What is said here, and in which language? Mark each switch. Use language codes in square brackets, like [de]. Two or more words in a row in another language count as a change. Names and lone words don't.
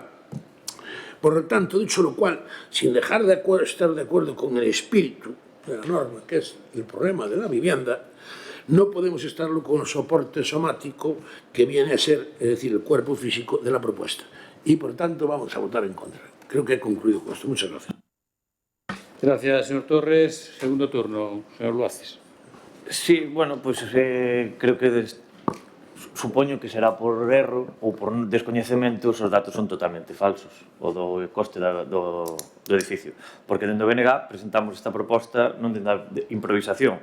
[es] Por lo tanto, dicho lo cual, sin dejar de estar de acuerdo con el espíritu de la norma, que es el problema de la vivienda, no podemos estarlo con el soporte somático que viene a ser, es decir, el cuerpo físico de la propuesta. Y, por tanto, vamos a votar en contra. Creo que he concluido con esto. Muchas gracias. Gracias, señor Torres. Segundo turno, señor Luaces. [gl] Sí, bueno, pues creo que supoño que será por erro ou por descoñecemento, os datos son totalmente falsos, o do coste do edificio. Porque dentro do BNG presentamos esta proposta non de improvisación.